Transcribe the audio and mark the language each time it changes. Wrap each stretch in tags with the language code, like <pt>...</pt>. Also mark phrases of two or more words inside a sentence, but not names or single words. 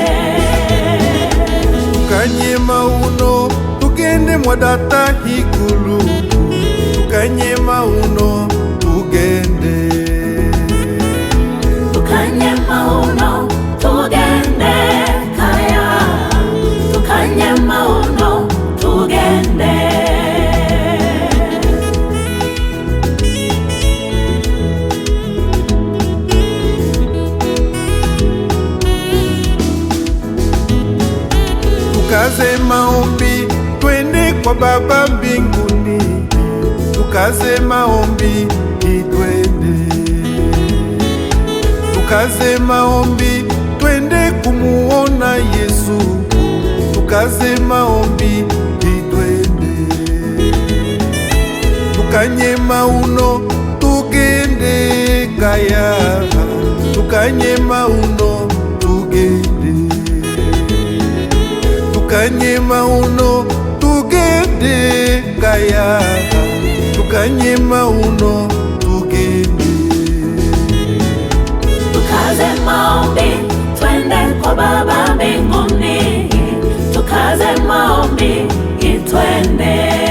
<luy>tukanye mauno tugende mwadata higulu, tukanye mauno tugende, tukanye mauno tugende kaya, tukanye mauno tugende.</luy> <sw>Tukaze maombi twende kwa Baba mbinguni, tukaze maombi twende, tukaze maombi twende kumuona Yesu, tukaze maombi twende,</sw> <luy>tukanye mauno tugende kaya, tukanye mauno tugende, tukanye mauno tugende kaya, tukanye mauno tugende,</luy> <sw>Tukaze maombi twende kwa Baba mbinguni, tukaze maombi twende,</sw>